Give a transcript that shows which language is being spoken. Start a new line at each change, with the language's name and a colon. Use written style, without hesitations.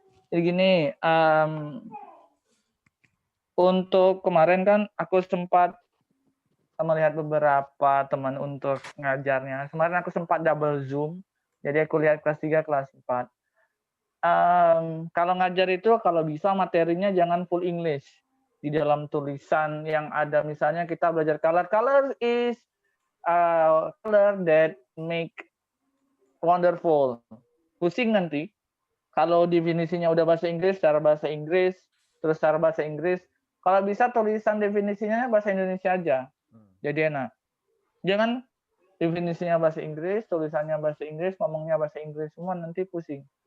Indonesian: Jadi gini, untuk kemarin kan aku sempat melihat beberapa teman untuk ngajarnya. Kemarin aku sempat double Zoom, jadi aku lihat kelas 3, kelas 4. Kalau ngajar itu kalau bisa materinya jangan full English. Di dalam tulisan yang ada misalnya kita belajar color.
English: Color is color that make wonderful.
Indonesian: Pusing nanti. Kalau definisinya udah bahasa Inggris, cara bahasa Inggris, terus cara bahasa Inggris. Kalau bisa tulisan definisinya bahasa Indonesia aja. Jadi enak. Jangan definisinya bahasa Inggris, tulisannya bahasa Inggris, ngomongnya bahasa Inggris semua, nanti pusing.